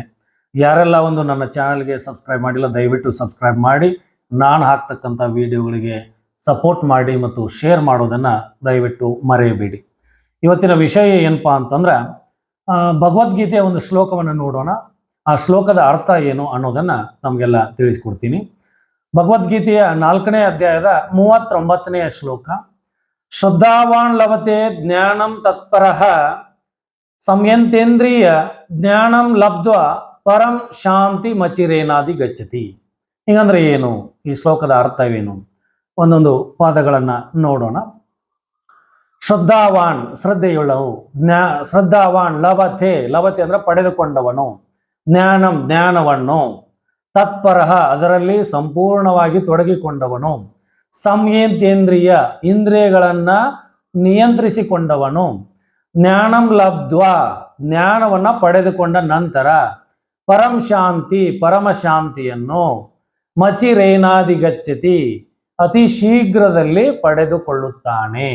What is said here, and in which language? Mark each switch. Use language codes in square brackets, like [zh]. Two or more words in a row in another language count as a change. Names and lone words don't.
[kn] ಯಾರೆಲ್ಲ ನನ್ನ ಚಾನಲ್ಗೆ ಸಬ್ಸ್ಕ್ರೈಬ್ ಮಾಡಿಲ್ಲ ದಯವಿಟ್ಟು ಸಬ್ಸ್ಕ್ರೈಬ್ ಮಾಡಿ, ನಾನು ಹಾಕ್ತಕ್ಕಂಥ ವಿಡಿಯೋಗಳಿಗೆ ಸಪೋರ್ಟ್ ಮಾಡಿ ಮತ್ತು ಶೇರ್ ಮಾಡೋದನ್ನು ದಯವಿಟ್ಟು ಮರೆಯಬೇಡಿ. ಇವತ್ತಿನ ವಿಷಯ ಏನಪ್ಪಾ ಅಂತಂದ್ರೆ ಭಗವದ್ಗೀತೆಯ ಒಂದು ಶ್ಲೋಕವನ್ನು ನೋಡೋಣ. ಆ ಶ್ಲೋಕದ ಅರ್ಥ ಏನು ಅನ್ನೋದನ್ನು ನಮಗೆಲ್ಲ ತಿಳಿಸ್ಕೊಡ್ತೀನಿ. ಭಗವದ್ಗೀತೆಯ 4ನೇ ಅಧ್ಯಾಯದ 39ನೇ ಶ್ಲೋಕ. [sa] ಶ್ರದ್ಧಾವಾನ್ ಲಭತೆ ಜ್ಞಾನಂ ತತ್ಪರಃ ಸಂಯಂತೇಂದ್ರಿಯ ಜ್ಞಾನಂ ಲಬ್ಧ್ವಾ ಪರಂ ಶಾಂತಿ ಮಚಿರೇನಾದಿ ಗಚ್ಚತಿ. [kn] ಹೀಗಂದ್ರೆ ಏನು, ಈ ಶ್ಲೋಕದ ಅರ್ಥವೇನು, ಒಂದೊಂದು ಪಾದಗಳನ್ನು ನೋಡೋಣ. ಶ್ರದ್ಧಾವಾನ್ ಶ್ರದ್ಧೆಯುಳ್ಳವು, [sa] ಶ್ರದ್ಧಾವಾನ್ ಲಭತೆ ಲಭತೆ [kn] ಅಂದ್ರೆ ಪಡೆದುಕೊಂಡವನು, ಜ್ಞಾನಂ ಜ್ಞಾನವನ್ನು, ತತ್ಪರಃ ಅದರಲ್ಲಿ ಸಂಪೂರ್ಣವಾಗಿ ತೊಡಗಿಕೊಂಡವನು, ಸಂಯಂತೇಂದ್ರಿಯ ಇಂದ್ರಿಯಗಳನ್ನ ನಿಯಂತ್ರಿಸಿಕೊಂಡವನು, [sa] ಜ್ಞಾನಂ ಲಬ್ಧ್ವಾ [kn] ಜ್ಞಾನವನ್ನ ಪಡೆದುಕೊಂಡ ನಂತರ, [sa] ಪರಂ ಶಾಂತಿ [kn] ಪರಮಶಾಂತಿಯನ್ನು, [sa] ಮಚಿರೇನಾದಿ ಗಚ್ಚತಿ [kn] ಅತಿ ಶೀಘ್ರದಲ್ಲಿ ಪಡೆದುಕೊಳ್ಳುತ್ತಾನೆ.